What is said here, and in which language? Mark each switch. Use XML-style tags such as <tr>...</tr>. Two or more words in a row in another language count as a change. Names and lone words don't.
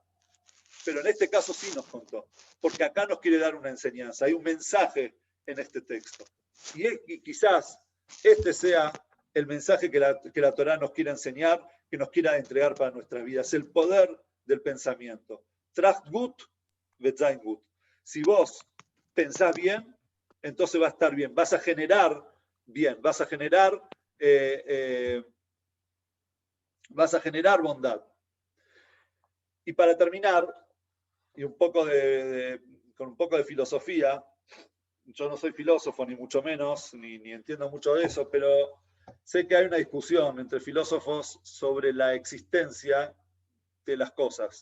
<es>Pero en este caso sí nos contó, porque acá nos quiere dar una enseñanza, hay un mensaje en este texto. Y quizás este sea el mensaje que la Torá nos quiere enseñar, que nos quiera entregar para nuestras vidas, el poder del pensamiento.</es> <yi>Tracht gut, wird sein gut.</yi> <es>Si vos pensás bien, entonces va a estar bien, vas a generar bien, vas a generar bondad. Y para terminar, y con un poco de filosofía, yo no soy filósofo ni mucho menos, ni entiendo mucho de eso, pero sé que hay una discusión entre filósofos sobre la existencia de las cosas.</es>